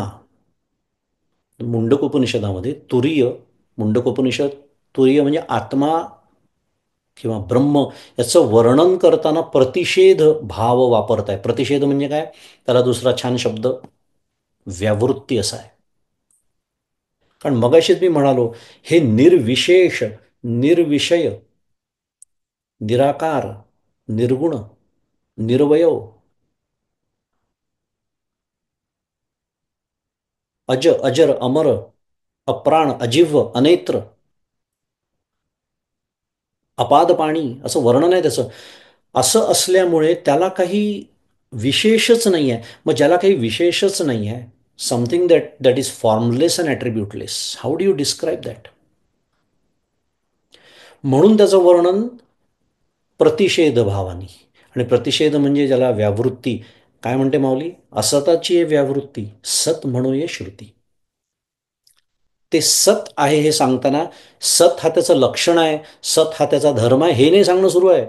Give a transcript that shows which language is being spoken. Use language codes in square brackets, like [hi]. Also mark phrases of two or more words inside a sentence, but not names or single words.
[mr] मुंडकोपनिषदामध्ये मुंडकोपनिषद तुरीय म्हणजे आत्मा किंवा ब्रह्म याचं वर्णन करताना प्रतिषेध भाव वापरत आहे. प्रतिषेध म्हणजे काय? त्याला दुसरा छान शब्द व्यावृत्ती असा आहे. कारण मगाशीच मी म्हणालो, हे निर्विशेष, निर्विषय, निराकार, निर्गुण, निर्वयव, अजर, अमर, अप्राण, अजिव्ह, अनेत्र, अपाद पाणी असं वर्णन आहे त्याचं. असं असल्यामुळे त्याला काही विशेषच नाही आहे. मग ज्याला काही विशेषच नाही आहे, [en] Something that is formless and attributeless, how do you describe that? [mr] म्हणून त्याचं वर्णन प्रतिषेध भावानी. आणि प्रतिषेध म्हणजे ज्याला व्यावृत्ती. काय म्हणते माऊली? असताची आहे व्यावृत्ती, सत म्हणू ये श्रुती. ते सत आहे हे सांगताना, सत हा त्याचं लक्षण आहे, सत हा त्याचा धर्म आहे, हे नाही सांगणं सुरू आहे.